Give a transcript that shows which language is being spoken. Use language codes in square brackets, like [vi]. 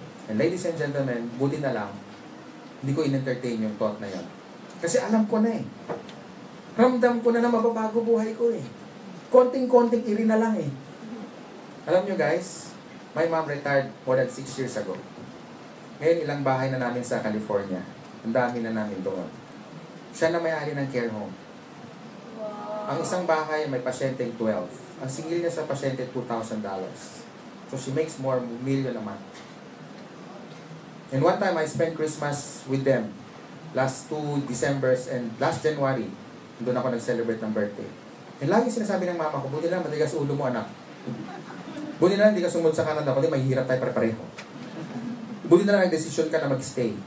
[en] And ladies and gentlemen, [tl] buti na lang, hindi ko in-entertain yung thought na yun. Kasi alam ko na eh. Ramdam ko na mababago buhay ko eh. Konting-konting iri na lang eh. Alam nyo guys, [en] my mom retired more than 6 years ago. [tl] Ngayon ilang bahay na namin sa California. Ang dami na namin doon. Siya na may-ari ng care home. Wow. Ang isang bahay may pasyenteng 12. Ang singil niya sa pasyente $2,000. [en] So she makes more million a month. And one time I spent Christmas with them. Last 2 Decembers and last January. [tl] Doon ako nag-celebrate ng birthday. And lagi sinasabi ng mama ko, buti lang, matigas ulo mo anak. Buti na lang, hindi ka sumunod sa Canada, kundi mahihirap tayo pareho. Buti na lang, nag-decision ka na mag-stay.